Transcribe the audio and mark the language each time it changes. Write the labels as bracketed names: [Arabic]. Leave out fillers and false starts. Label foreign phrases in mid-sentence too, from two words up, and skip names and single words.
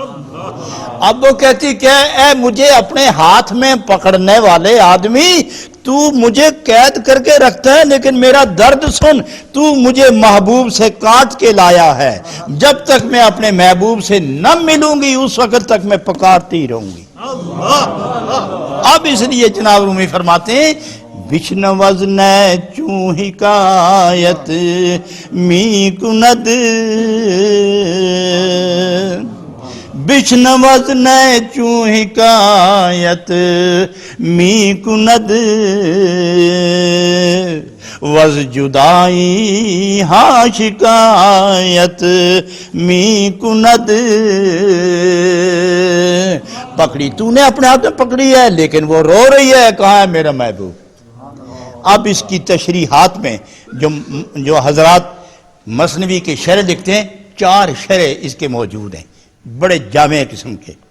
[Urdu] اب وہ کہتی کہ اے مجھے اپنے ہاتھ میں پکڑنے والے آدمی، تو مجھے قید کر کے رکھتا ہے لیکن میرا درد سن، تو مجھے محبوب سے کاٹ کے لایا ہے، جب تک میں اپنے محبوب سے نہ ملوں گی اس وقت تک میں پکارتی رہوں گی۔ اب اس لیے جناب رومی فرماتے ہیں [Persian] بچن وزن چوں حکایت می کند، بچن وزن چوں حکایت می کند، وز جدائی ہاں شکایت می کند۔ [Urdu] پکڑی تو نے اپنے ہاتھ میں پکڑی ہے لیکن وہ رو رہی ہے، کہاں ہے میرا محبوب؟ اب اس کی تشریحات میں جو حضرات مثنوی کے شرح لکھتے ہیں 4 شرح اس کے موجود ہیں، بڑے جامع قسم کے۔